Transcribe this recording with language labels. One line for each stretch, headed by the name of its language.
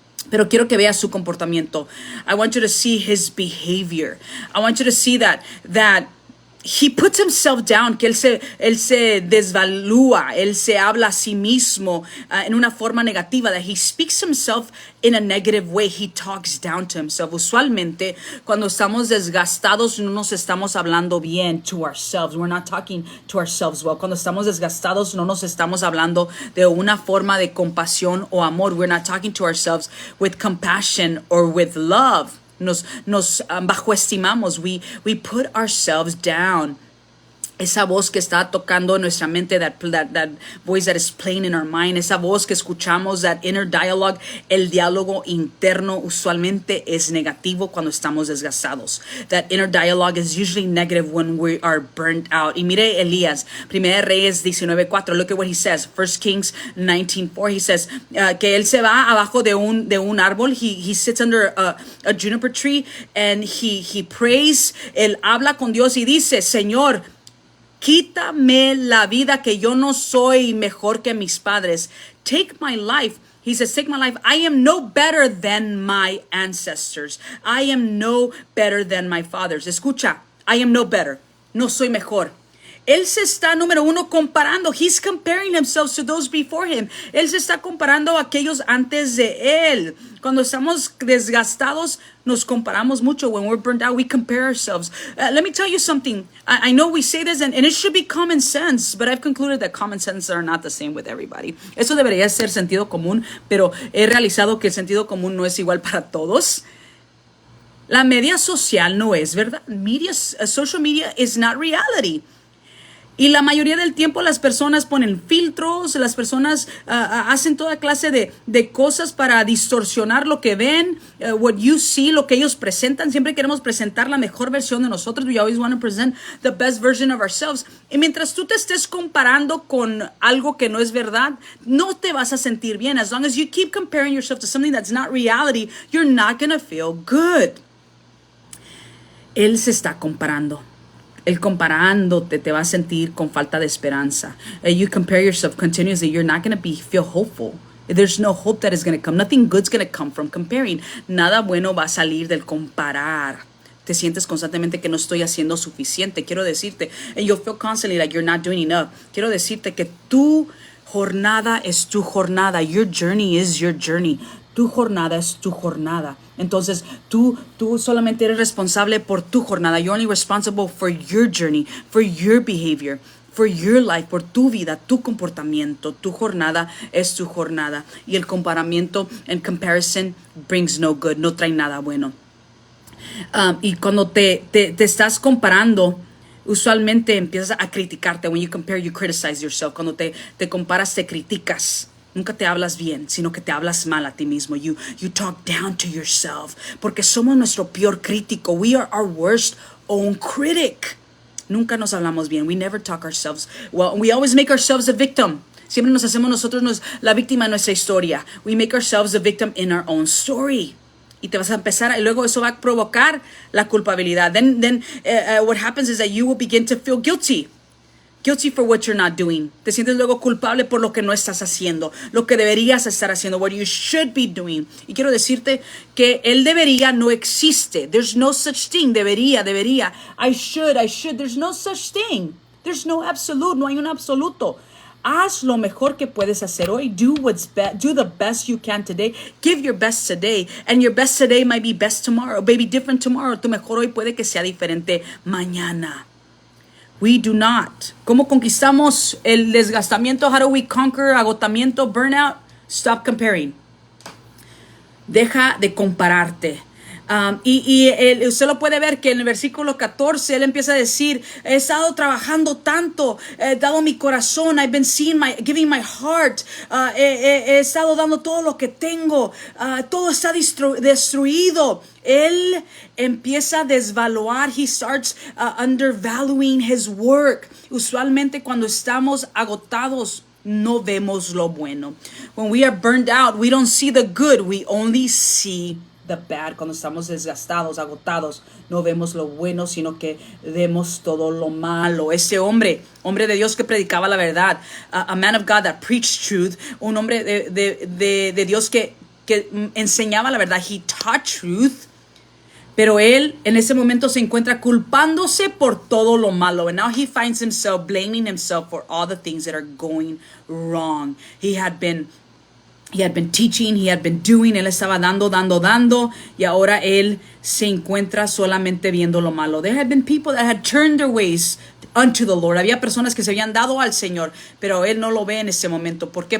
Spanish: Pero quiero que veas su comportamiento.
English: I want you to see his behavior. I want you to see that he puts himself down,
Spanish: que él se desvalúa, él se habla a sí mismo en una forma negativa,
English: that he speaks himself in a negative way. He talks down to himself.
Spanish: Usualmente, cuando estamos desgastados, no nos estamos hablando bien
English: to ourselves. We're not talking to ourselves well.
Spanish: Cuando estamos desgastados, no nos estamos hablando de una forma de compasión o amor.
English: We're not talking to ourselves with compassion or with love.
Spanish: Nos bajoestimamos.
English: We put ourselves down.
Spanish: Esa voz que está tocando en nuestra mente,
English: that voice that is playing in our mind,
Spanish: esa voz que escuchamos,
English: that inner dialogue,
Spanish: el diálogo interno usualmente es negativo cuando estamos desgastados.
English: That inner dialogue is usually negative when we are burnt out.
Spanish: Y mire Elías, 1 Reyes 19:4, look at what he says.
English: 1 Kings 19:4, he says
Spanish: que él se va abajo de un árbol.
English: He sits under a juniper tree and he prays.
Spanish: Él habla con Dios y dice, Señor, quítame la vida, que yo no soy mejor que mis padres.
English: Take my life. He says, take my life. I am no better than my ancestors. I am no better than my fathers.
Spanish: Escucha,
English: I am no better.
Spanish: No soy mejor. Él se está, número uno, comparando.
English: He's comparing himself to those before him.
Spanish: Él se está comparando a aquellos antes de él. Cuando estamos desgastados, nos comparamos mucho.
English: When we're burned out, we compare ourselves. Let me tell you something. I know we say this and it should be common sense, but I've concluded that common sense are not the same with everybody.
Spanish: Eso debería ser sentido común, pero he realizado que el sentido común no es igual para todos. La media social no es verdad.
English: Social media is not reality.
Spanish: Y la mayoría del tiempo las personas ponen filtros, las personas hacen toda clase de cosas para distorsionar lo que ven,
English: what you see,
Spanish: lo que ellos presentan. Siempre queremos presentar la mejor versión de nosotros.
English: We always want to present the best version of ourselves.
Spanish: Y mientras tú te estés comparando con algo que no es verdad, no te vas a sentir bien.
English: As long as you keep comparing yourself to something that's not reality, you're not going to feel good.
Spanish: Él se está comparando. El comparándote te va a sentir con falta de esperanza.
English: You compare yourself continuously, you're not going to feel hopeful. There's no hope that is going to come. Nothing good's going to come from comparing.
Spanish: Nada bueno va a salir del comparar. Te sientes constantemente que no estoy haciendo suficiente. Quiero decirte,
English: and you'll feel constantly like you're not doing enough.
Spanish: Quiero decirte que tu jornada es tu jornada.
English: Your journey is your journey.
Spanish: Tu jornada es tu jornada. Entonces, tú solamente eres responsable por tu jornada.
English: You're only responsible for your journey, for your behavior, for your life,
Spanish: por tu vida, tu comportamiento. Tu jornada es tu jornada. Y el comparamiento
English: and comparison brings no good,
Spanish: no trae nada bueno. Y cuando te estás comparando, usualmente empiezas a criticarte.
English: When you compare, you criticize yourself.
Spanish: Cuando te comparas, te criticas. Nunca te hablas bien, sino que te hablas mal a ti mismo.
English: You talk down to yourself.
Spanish: Porque somos nuestro peor crítico.
English: We are our worst own critic.
Spanish: Nunca nos hablamos bien.
English: We never talk ourselves well. We always make ourselves a victim.
Spanish: Siempre nos hacemos nosotros la víctima de nuestra historia.
English: We make ourselves a victim in our own story.
Spanish: Y te vas a empezar, y luego eso va a provocar la culpabilidad.
English: Then what happens is that you will begin to feel guilty. Guilty for what you're not doing.
Spanish: Te sientes luego culpable por lo que no estás haciendo, lo que deberías estar haciendo,
English: what you should be doing.
Spanish: Y quiero decirte que el debería no existe.
English: There's no such thing.
Spanish: Debería.
English: I should. There's no such thing. There's no absolute.
Spanish: No hay un absoluto. Haz lo mejor que puedes hacer hoy.
English: Do the best you can today. Give your best today. And your best today might be best tomorrow. Maybe different tomorrow.
Spanish: Tu mejor hoy puede que sea diferente mañana.
English: We do not.
Spanish: ¿Cómo conquistamos el desgastamiento?
English: How do we conquer agotamiento, burnout? Stop comparing.
Spanish: Deja de compararte. Usted lo puede ver que en el versículo 14 él empieza a decir, he estado trabajando tanto, he dado mi corazón,
English: I've been giving my heart,
Spanish: he estado dando todo lo que tengo, todo está destruido. Él empieza a desvaluar,
English: he starts undervaluing his work.
Spanish: Usualmente cuando estamos agotados, no vemos lo bueno.
English: When we are burned out, we don't see the good, we only see the bad.
Spanish: Cuando estamos desgastados, agotados, no vemos lo bueno, sino que vemos todo lo malo. Ese hombre de Dios que predicaba la verdad,
English: a man of God that preached truth,
Spanish: un hombre de Dios que enseñaba la verdad,
English: he taught truth.
Spanish: Pero él en ese momento se encuentra culpándose por todo lo malo.
English: And now he finds himself blaming himself for all the things that are going wrong. He had been teaching, he had been doing,
Spanish: él estaba dando, y ahora él se encuentra solamente viendo lo malo.
English: There had been people that had turned their ways unto the Lord.
Spanish: Había personas que se habían dado al Señor, pero él no lo ve en ese momento. ¿Por qué?